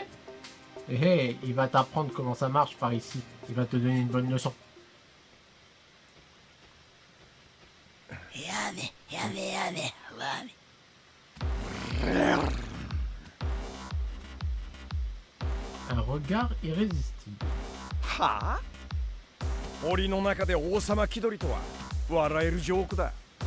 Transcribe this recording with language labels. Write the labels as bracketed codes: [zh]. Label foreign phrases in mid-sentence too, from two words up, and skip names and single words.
[fr] Eh hey, il va t'apprendre comment ça marche par ici. Il va te donner une bonne leçon. Un regard irrésistible. [ja] はあ森の中で王様気取りとは笑えるジョークだ。